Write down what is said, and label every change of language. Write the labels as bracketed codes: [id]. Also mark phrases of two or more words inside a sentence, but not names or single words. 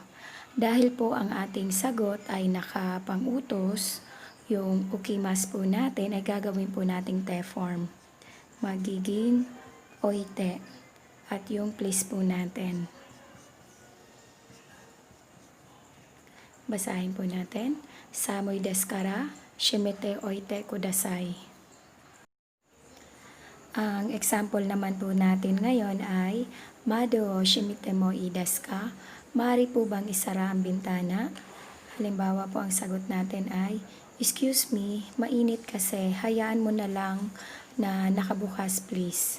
[tl] Dahil po ang ating sagot ay nakapang-utos, yung ukimas po natin ay gagawin po nating te form. Magiging oite. At yung please po natin. Basahin po natin. [ja] 寒いですから、閉めておいてください. [tl] Ang example naman po natin ngayon ay, [ja] 窓閉めてもですか? [tl] Maaari po bang isara ang bintana? Halimbawa po ang sagot natin ay, [en] excuse me, [tl] mainit kasi, hayaan mo na lang na nakabukas please.